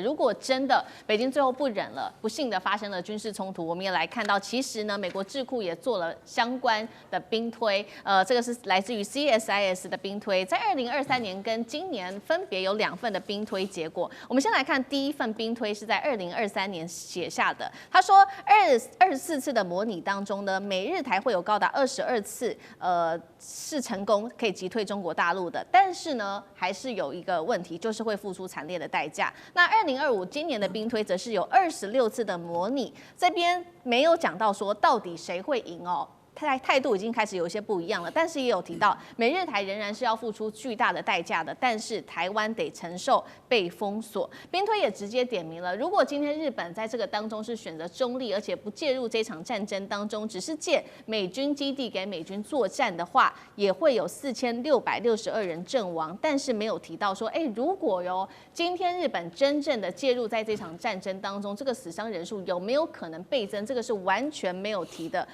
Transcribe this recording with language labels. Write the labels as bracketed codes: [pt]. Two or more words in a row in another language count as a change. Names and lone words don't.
[zh] 如果真的北京最後不忍了，不幸的發生了軍事衝突，我們也來看到，其實呢，美國智庫也做了相關的兵推，這個是來自於 CSIS 的兵推，在2023年跟今年分別有2份的兵推結果。我們先來看第一份兵推是在2023年寫下的。他說，24次的模擬當中呢，美日台會有高達22次，是成功可以擊退中國大陸的，但是呢，還是有一個問題，就是會付出慘烈的代價。那2025今年的兵推則是有26次的模擬，這邊沒有講到說到底誰會贏哦。態度已經開始有一些不一樣了，但是也有提到美日台仍然是要付出巨大的代價的，但是台灣得承受被封鎖。兵推也直接點名了，如果今天日本在這個當中是選擇中立，而且不介入這場戰爭當中，只是借美軍基地給美軍作戰的話，也會有4662人陣亡，但是沒有提到說，如果今天日本真正的介入在這場戰爭當中，這個死傷人數有沒有可能倍增？這個是完全沒有提的。